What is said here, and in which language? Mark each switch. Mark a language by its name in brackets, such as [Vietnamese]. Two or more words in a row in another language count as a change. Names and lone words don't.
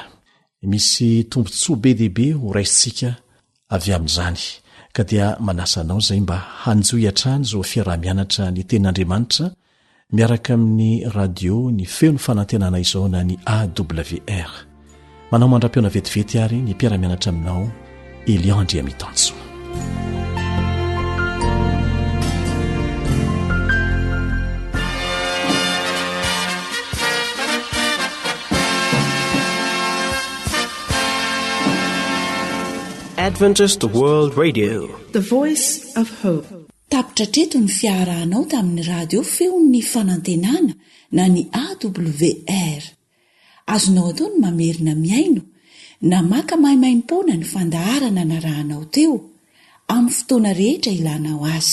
[Malagasy] Misy tombontsoa be dehibe ho raisintsika avy amin'izany, ka dia manasanao zay mba hanjoy hatrany zao fiarah-mianatra ny tenin'Andriamanitra miaraka amin'ny radio ny feony fanantenana izao na ny AWR. Manao mandra-piona vetivety ary ny mpiara-mianatra aminao Elian Andriamitanso. [English] Adventist World Radio, the voice of hope. [Malagasy] Tapitra treto ny fiarahanao tamin'ny radio feon'ny fanantenana na ny AWR. Azonao atao ny mamerina miaino na maka mahimaimpona ny fandaharana narahanao teo amin'ny fotoana rehetra ilanao azy.